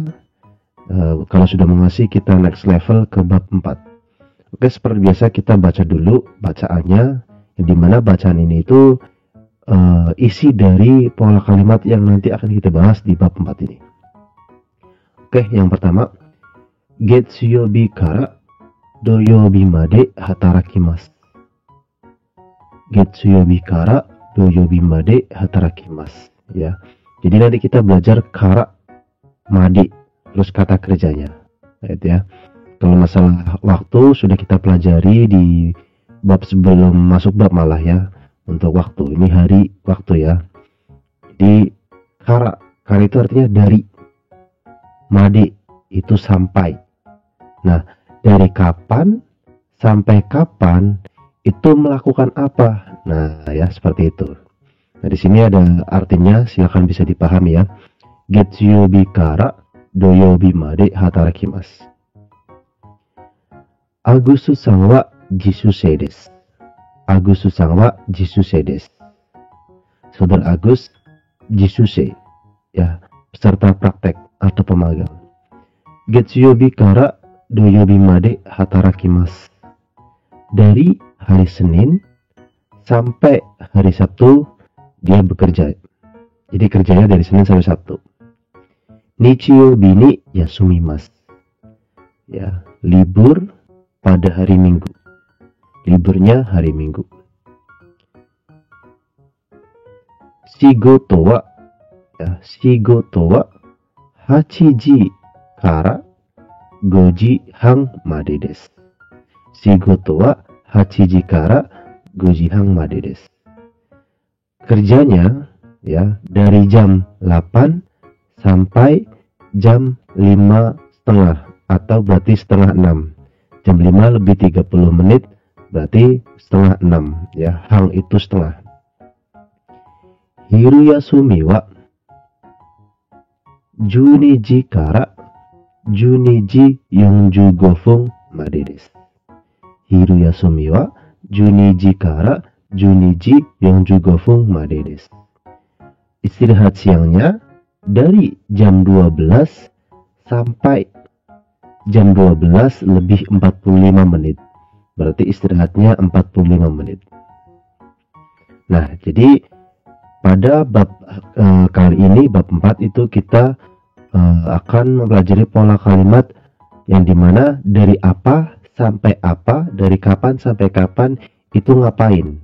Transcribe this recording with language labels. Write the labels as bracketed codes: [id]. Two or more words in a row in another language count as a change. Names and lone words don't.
[id] Kalau sudah menguasai, kita [en] next level [id] ke bab 4. Oke, seperti biasa kita baca dulu bacaannya, yang dimana bacaan ini itu isi dari pola kalimat yang nanti akan kita bahas di bab 4 ini. Oke, yang pertama, [ja] 月曜日から土曜日まで働きます. 月曜日から土曜日まで働きます ya. [id] Jadi nanti kita belajar [ja] から、まで, [id] terus kata kerjanya. Gitu ya. Kalau masalah waktu sudah kita pelajari di bab sebelum masuk bab malah ya. Untuk waktu, ini hari waktu ya. Jadi kara itu artinya dari, made itu sampai. Nah, dari kapan sampai kapan itu melakukan apa? Nah, ya seperti itu. Nah, di sini ada artinya, silakan bisa dipahami ya. [ja] 月曜日から土曜日まで働きます. アグスさんは実習生です. アグスさんは実習生です. [id] Saudara Agus jisusei ya, peserta praktek atau pemagang. [ja] 月曜日から土曜日まで働きます. [id] Dari hari Senin sampai hari Sabtu dia bekerja. Jadi kerjanya dari Senin sampai Sabtu. [ja] 日曜日に休みます. [id] Ya, libur pada hari Minggu. Liburnya hari Minggu. [ja] 仕事は ya, 仕事は8時から5時半までです. 仕事は8時から5時半までです. [id] Kerjanya ya dari jam 8 sampai jam 5:30 atau berarti setengah 6. Jam 5 lebih 30 menit berarti setengah 6 ya. Hang itu setengah. [ja] 昼休みは12時から12時45分までです. 昼休みは12時から12時45分までです. [id] Istirahat siangnya dari jam 12 sampai jam 12 lebih 45 menit. Berarti istirahatnya 45 menit. Nah, jadi pada bab kali ini, bab 4 itu kita akan mempelajari pola kalimat yang dimana dari apa sampai apa, dari kapan sampai kapan itu ngapain.